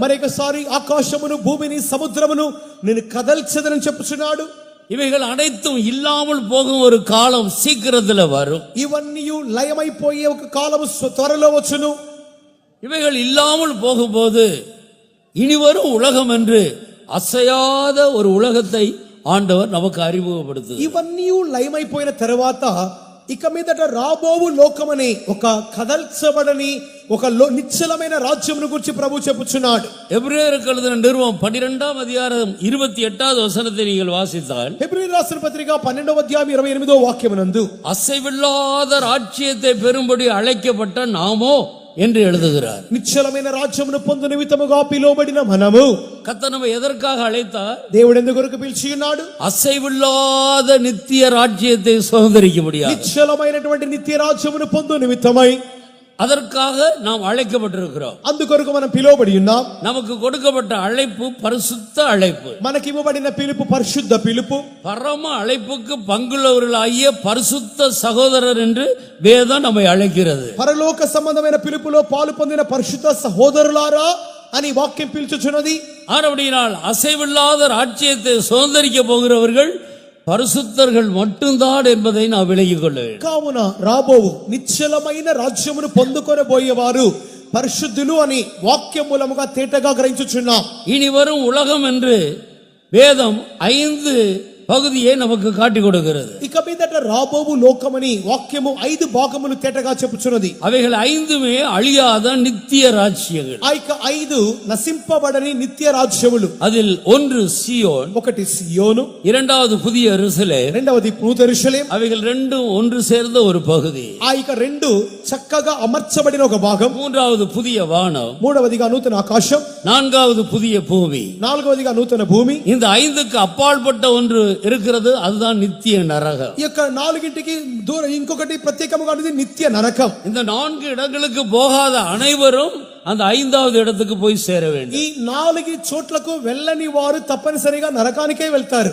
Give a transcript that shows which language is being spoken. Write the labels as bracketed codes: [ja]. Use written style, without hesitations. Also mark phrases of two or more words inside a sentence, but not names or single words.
[te] మరొకసారి ఆకాశమును భూమిని సముద్రమును నేను కదల్చెదనని చెప్పుచున్నాడు. [ta] இவைகள் அனைத்தும் இல்லாமல் போகும் ஒரு காலம் சீக்கிரத்தில் வரும். [te] ఇవన్నీ లయమైపోయే ఒక కాలము త్వరలో వచ్చును. [ta] இவைகள் இல்லாமல் போகும்போது இனி வரும் உலகம் என்று அசையாத ஒரு உலகத்தை ஆண்டவர் நமக்கு அறிமுகப்படுத்துகிறார். [te] ఇవన్నీ లయమైపోయిన తర్వాత ఇక మీదట రాబోవు లోకమని ఒక కదల్చబడని ఒక నిశ్చలమైన రాజ్యమును గురించి ప్రభు చెప్పుచున్నాడు. [ta] எபிரேயருக்கு எழுதின நிருபம் 12వ அதிகாரம் 28வது வசனத்தை நீங்கள் வாசித்தால், [te] హెబ్రీయులకు రాసిన పత్రిక 12వ అధ్యాయం 28వ వాక్యమునందు [ta] அசைவில்லாத ராஜ்யத்தை பெறும்படி அழைக்கப்பட்ட நாமோ என்று எழுதுகிறார். [te] నిశ్చలమైన రాజ్యమును పొందు నిమిత్తముగా పిలువబడిన మనము. [ta] கர்த்தர் நம்மை எதற்காக அழைத்தார்? [te] దేవుడు ఎందుకు కొరకు పిలిచి ఉన్నాడు? [ta] அசைவில்லாத நித்திய ராஜ்யத்தை சுதந்தரிக்க முடியாது. [te] నిశ్చలమైనటువంటి నిత్య రాజ్యమును పొందు నిమిత్తమై [ta] அதற்காக நாம் அழைக்கப்பட்டிருக்கிறோம். [te] అందుకొరకు మనం పిలువబడి ఉన్నాం. [ta] நமக்கு கொடுக்கப்பட்ட அழைப்பு பரிசுத்த அழைப்பு. [te] మనకి ఇవ్వబడిన పిలుపు పరిశుద్ధ పిలుపు. [ta] பரம அழைப்புக்கு பங்குள்ளவர்களாகிய பரிசுத்த சகோதரர் என்று வேதம் நம்மை அழைக்கிறது. [te] పరలోక సంబంధమైన పిలుపులో పాలు పొందిన పరిశుద్ధ సహోదరులారా అని వాక్యం పిలుచుచున్నది. [ta] ஆனபடியால் அசைவில்லாத ராஜ்யத்தை சுதந்தரிக்க போகிறவர்கள் பரிசுத்தர்கள் மட்டும்தான் என்பதை நான் விலகிக் கொள்ள வேண்டும். [te] కావున రాబోవు నిశ్చలమైన రాజ్యమును పొందుకొనబోయేవారు పరిశుద్ధులు అని వాక్యం మూలముగా తేటగా గ్రహించుచున్నాం. [ta] இனி வரும் உலகம் என்று வேதம் 5 பகுதியை நமக்கு காட்டி கொடுக்கிறது. [te] ఇక మీదట రాబోవు లోకమని వాక్యము 5 భాగములు తేటగా చెప్పుచున్నది. [ta] அவைகள் 5மே அழியாத நித்திய ராஜ்யங்கள். [te] ఆ యొక్క 5 నశింపబడని నిత్య రాజ్యములు. [ta] அதில் ஒன்று சீயோன், [te] ఒకటి సియోను, [ta] இரண்டாவது புதிய எருசலேம், [te] రెండవది నూతన యెరూషలేము. [ta] அவைகள் ரெண்டும் ஒன்று சேர்ந்த ஒரு பகுதி. [te] ఆ యొక్క 2 చక్కగా అమర్చబడిన ఒక భాగం. [ta] மூன்றாவது புதிய வானம், [te] మూడవదిగా నూతన ఆకాశం, [ta] நான்காவது புதிய பூமி. [te] నాలుగవదిగా నూతన భూమి. [ta] இந்த 5க்கு அப்பாற்பட்ட ஒன்று இருக்கிறது, அதுதான் நித்திய நரகம். [te] ఈ యొక్క 4కి దూరం ఇంకొకటి ప్రత్యేకముగా ఉన్నది నిత్య నరకం. [ta] இந்த 4 இடங்களுக்கு போகாத அனைவரும் அந்த 5வது இடத்துக்கு போய் சேர வேண்டும். [te] ఈ 4 చోట్లకు వెళ్ళని వారు తప్పనిసరిగా నరకానికే వెళ్తారు.